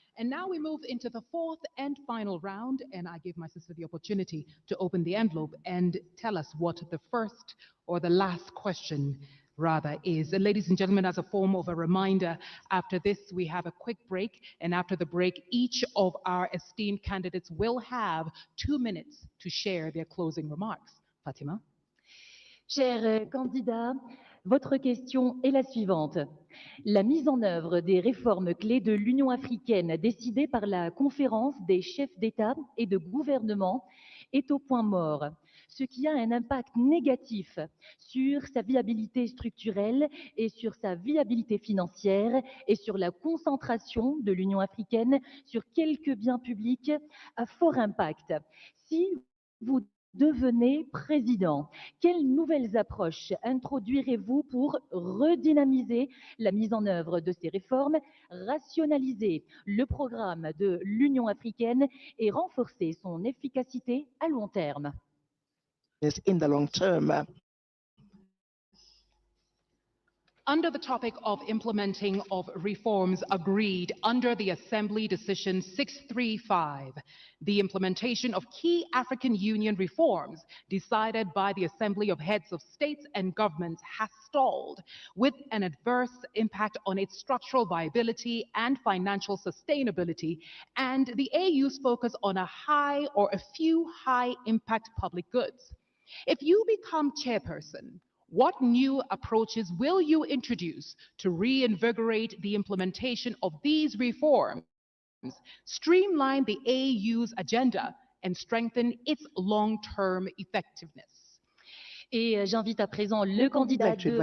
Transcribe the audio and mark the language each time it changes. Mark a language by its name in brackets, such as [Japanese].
[English] And now we move into the fourth and final round, and I give my sister the opportunity to open the envelope and tell us what the first or the last question rather is. And ladies and gentlemen, as a form of a reminder, after this we have a quick break, and after the break each of our esteemed candidates will have 2 minutes to share their closing remarks. Fatima? [French] Chers candidats, votre question est la suivante. La mise en œuvre des réformes clés de l'Union africaine décidées par la conférence des chefs d'État et de gouvernement est au point mort, ce qui a un impact négatif sur sa viabilité structurelle et sur sa viabilité financière et sur la concentration de l'Union africaine sur quelques biens publics à fort impact. Si vous devenez président, quelles nouvelles approches introduirez-vous pour redynamiser la mise en œuvre de ces réformes, rationaliser le programme de l'Union africaine et renforcer son efficacité à long terme? [English] In the long term. Under the topic of implementing of reforms agreed under the Assembly Decision 635, the implementation of key African Union reforms decided by the Assembly of Heads of States and Governments has stalled, with an adverse impact on its structural viability and financial sustainability, and the AU's focus on a few high-impact public goods. If you become chairperson, what new approaches will you introduce to reinvigorate the implementation of these reforms, streamline the AU's agenda, and strengthen its long-term effectiveness? [French] Et j'invite à présent le candidat de